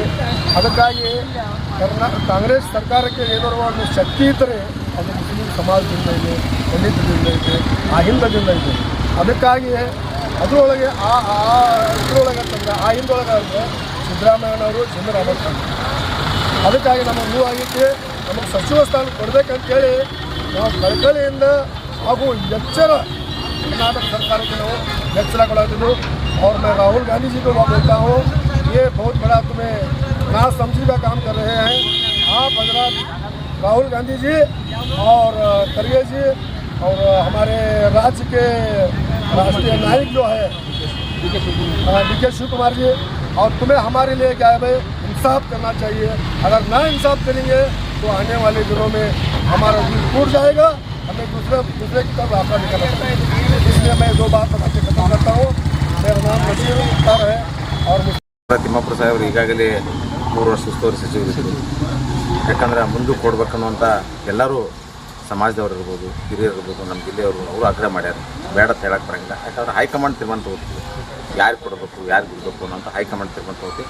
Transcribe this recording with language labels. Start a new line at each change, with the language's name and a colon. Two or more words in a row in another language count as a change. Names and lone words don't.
Kannada: ಅದಕ್ಕಾಗಿ ಕಾಂಗ್ರೆಸ್ ಸರ್ಕಾರಕ್ಕೆ ಏನೋ ಒಂದು ಶಕ್ತಿ ಇದ್ದರೆ ಅದು ಮುಸ್ಲಿಂ ಸಮಾಜದಿಂದ ಇದೆ, ದಲಿತರಿಂದ ಇದೆ, ಅಹಿಂದದಿಂದ ಇದೆ. ಅದಕ್ಕಾಗಿ ಅದರೊಳಗೆ ಇದರೊಳಗೆ ಅಂತಂದರೆ ಆ ಹಿಂದೊಳಗೆ ಅಂದರೆ ಸಿದ್ದರಾಮಯ್ಯನವರು ಜಮೀರ್ ಅಹಮದ್ ಖಾನ್. ಅದಕ್ಕಾಗಿ ನಮಗೆ ನೋವಾಗಿತ್ತು. ನಮಗೆ ಸಚಿವ ಸ್ಥಾನ ಕೊಡಬೇಕಂತೇಳಿ ನಾವು ಕಳಕಳಿಯಿಂದ ಹಾಗೂ ಎಚ್ಚರ
Hindi: कर्नाटक सरकार के लोग फैसला करा दो। और मैं राहुल गांधी जी को बोलता हूँ, ये बहुत बड़ा तुम्हें ना समझी का काम कर रहे हैं आप हजरत राहुल गांधी जी और खड़गे जी और हमारे राज्य के राष्ट्रीय नायक जो है डी.के. शिवकुमार जी, और तुम्हें हमारे लिए क्या है भाई, इंसाफ करना चाहिए। अगर ना इंसाफ करेंगे तो आने वाले दिनों में हमारा दिल टूट जाएगा, हमें दूसरे की तरफ रास्ता निकालना पड़ेगा। इसलिए मैं 2 बात बता के खत्म करता हूँ। मेरा नाम नसीर मुख्तार है और
Kannada: ತಿಮ್ಮಾಪುರ ಸಾಹೇಬರು ಈಗಾಗಲೇ 3 ವರ್ಷ ಉಸ್ತುವಾರಿ ಸಚಿವರಿದ್ದರು. ಯಾಕಂದರೆ ಮುಂದಕ್ಕೆ ಕೊಡ್ಬೇಕನ್ನುವಂಥ ಎಲ್ಲರೂ ಸಮಾಜದವ್ರು ಇರ್ಬೋದು, ಹಿರಿಯರು ಇರ್ಬೋದು, ನಮ್ಮ ಜಿಲ್ಲೆಯವರು ಅವರು ಆಗ್ರಹ ಮಾಡ್ಯಾರ. ಬೇಡ ಅಂತ ಹೇಳಕ್ಕೆ ಬರೋಂಗಿಲ್ಲ. ಯಾಕಂದ್ರೆ ಹೈಕಮಾಂಡ್ ತೀರ್ಮಾನ ತಗೋತೀವಿ, ಯಾರು ಕೊಡಬೇಕು ಯಾರು ಬಿಡಬೇಕು ಅನ್ನೋಂಥ ಹೈಕಮಾಂಡ್ ತೀರ್ಮಾನ ತಗೋತೀವಿ.